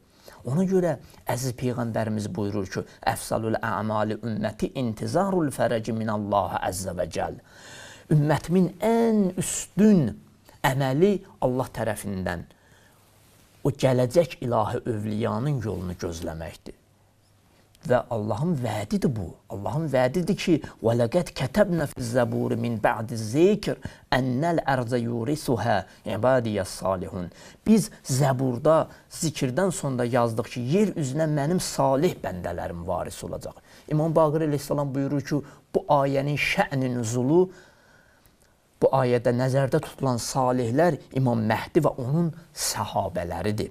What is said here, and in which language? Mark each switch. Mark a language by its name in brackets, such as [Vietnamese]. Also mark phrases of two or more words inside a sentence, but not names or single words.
[Azerbaijani] Ona görə əziz Peyğəmbərimiz buyurur ki, [Arabic] أفضل أعمال أمتي انتظار الفرج من الله عز وجل. [Azerbaijani] Ümmətimin ən üstün əməli Allah tərəfindən o gələcək ilahi övliyanın yolunu gözləməkdir. Və Allahın vədidir bu. Allahın vədidir ki, [Arabic] وَلَقَدْ كَتَبْنَا فِي الزَّبُورِ مِنْ بَعْدِ الذِّكْرِ أَنَّ الْأَرْضَ يُورِثُهَا عِبَادِيَ الصَّالِحُونَ. [Azerbaijani] Biz Zəburda zikirdən sonra yazdıq ki, yer üzünə mənim salih bəndələrim varis olacaq. İmam Baqir əleyhissalam buyurur ki, bu ayənin şə'n-i nüzulu, bu ayədə nəzərdə tutulan salihlər İmam Məhdi və onun səhabələridir.